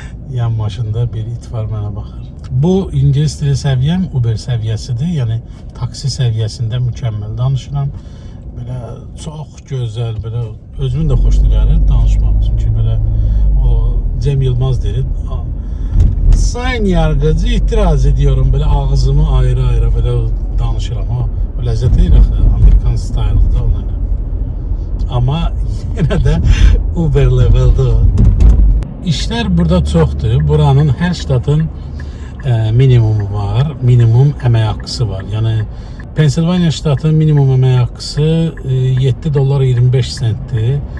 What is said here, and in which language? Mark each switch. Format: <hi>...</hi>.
<az>Yan maşında bir it var, mənə baxır. Bu İngilis dili səviyyəm Uber səviyyəsidir, yəni taksi səviyyəsində mükəmməl danışıram. Belə çox gözəl, belə özümün də xoşuna gəlir danışmaq. Çünki belə o Cem Yılmaz deyir.</az> <tr>Sayın yargıcı, itiraz ediyorum,</tr> <az>belə ağzımı ayrı-ayrı belə danışıram. O ləzzət edir axı, Amerikan style'da ona görə. Amma yenə də Uber level'da o. İşlər burada çoxdur. Buranın hər ştatın minimumu var, minimum əmək haqqısı var. Yəni Pensilvaniya ştatının minimum əmək haqqısı $7.25-dir.</az>